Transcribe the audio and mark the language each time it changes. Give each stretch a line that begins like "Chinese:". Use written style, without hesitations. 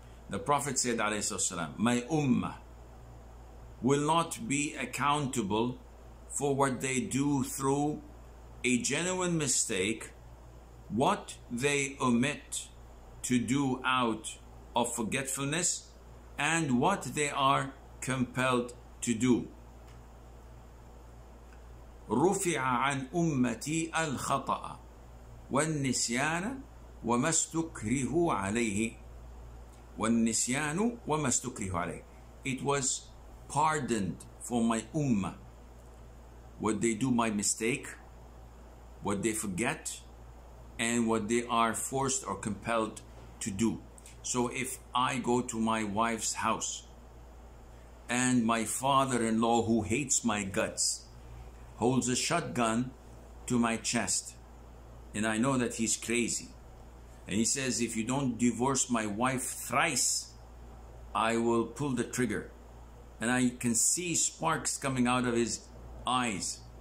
English: The Prophet said, ﷺ, my ummah will not be accountable for what they do through a genuine mistake, what they omit to do out of forgetfulness, and what they are compelled to do.
Arabic: رفع عن أمتي الخطأ والنسيان وما استكرهوا عليه. والنسيان وما استكرهوا عليه.
English: It was pardoned for my ummah what they do by mistake, what they forget, and what they are forced or compelled to do. So if I go to my wife's house and my father-in-law, who hates my guts, holds a shotgun to my chest, and I know that he's crazy, and he says, if you don't divorce my wife thrice, I will pull the trigger, and I can see sparks coming out of his eyes.